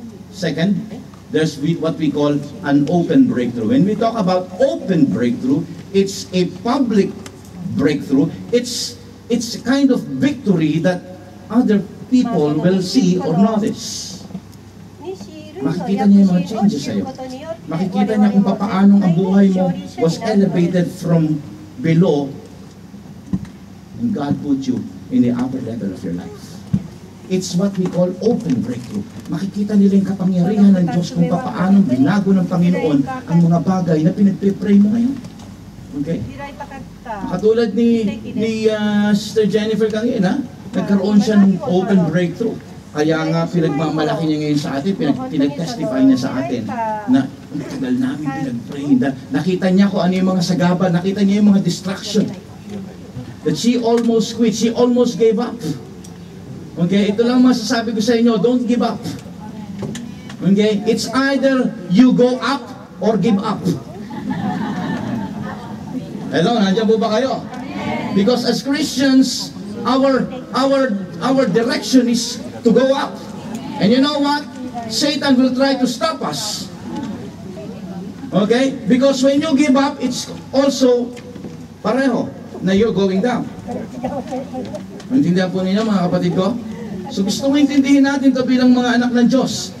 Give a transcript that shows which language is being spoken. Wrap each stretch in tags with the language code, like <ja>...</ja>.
<en>Second, there's what we call an open breakthrough. When we talk about open breakthrough, it's a public breakthrough. It's a kind of victory that other people will see or notice.</en> <tl>Makikita niya yung mga changes sa'yo. Makikita niya kung paano ang buhay mo</tl> <en>was elevated from below and God put you in the upper level of your life. It's what we call open breakthrough.</en> <tl>Makikita nila yung kapangyarihan ng Diyos kung paano binago ng Panginoon ang mga bagay na pinagpipray mo ngayon. Okay? Katulad ni Sister Jennifer kanina, nagkaroon siya ng open breakthrough. Kaya nga pinagmamalaki niya ngayon sa atin, pinag-testify niya sa atin na ang tagal namin pinag-pray. Nakita niya kung ano yung mga sagaba, nakita niya yung mga distraction.</tl> <en>That she almost quit, she almost gave up. Okay,</en> <tl>ito lang masasabi ko sa inyo,</tl> <en>don't give up. Okay, it's either you go up or give up.</en> <tl>Hello, nandiyan po ba kayo?</tl> <en>Because as Christians, our direction is to go up. And you know what? Satan will try to stop us. Okay? Because when you give up, it's also</en> <tl>pareho na</tl> <en>you're going down.</en> <tl>Maintindihan po ninyo mga kapatid ko? So gusto ko intindihin natin ito bilang mga anak ng Diyos.</tl>